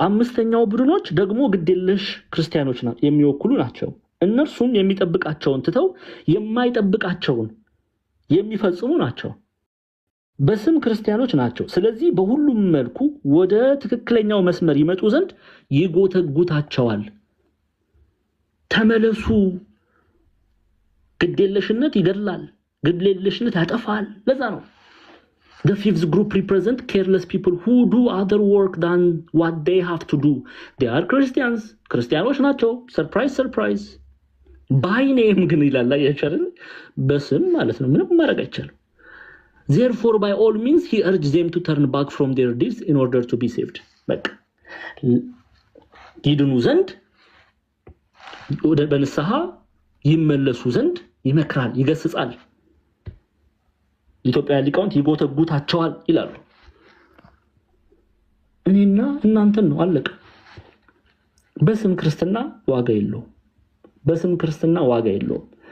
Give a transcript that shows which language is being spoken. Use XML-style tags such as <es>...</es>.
<am>አምስተኛው ቡድኖች ደግሞ ግዴለሽ ክርስቲያኖች የሚወክሉ ናቸው። እነርሱም የሚጠብቃቸውን ትተው የማይጠብቃቸውን የሚፈጽሙ ናቸው። በስም ክርስቲያኖች ናቸው። ስለዚህ በሁሉም መልኩ ወደ ትክክለኛው መስመር ይመጡ ዘንድ ይጎተጉታቸዋል። ተመለሱ። ግዴለሽነት ይገድላል፣ ግዴለሽነት ያጠፋል። ለዛ ነው</am> <en>the fifth group represent careless people who do other work than what they have to do. They are Christians.</en> <am>ክርስቲያኖች ናቸው። ሰርፕራይዝ ሰርፕራይዝ።</am> <en>by name</en> <am>ግን ይላል ያቻለ በስም ማለት ነው። ምንም ማድረግ አይቻልም።</am> <en>Therefore by all means he urges them to turn back from their deeds in order to be saved.</en> <am>በቃ ይድኑ ዘንድ ወደ በንስሐ ይመለሱ ዘንድ ይመክራል፣ ይገስጻል። ኢትዮጵያ ሊቃውንት ይጎተጉታቸዋል ይላሉ። እኔና እናንተን ነው አለቀ። በስም ክርስትና ዋጋ የለውም። በስም ክርስትና ዋጋ የለውም።</am>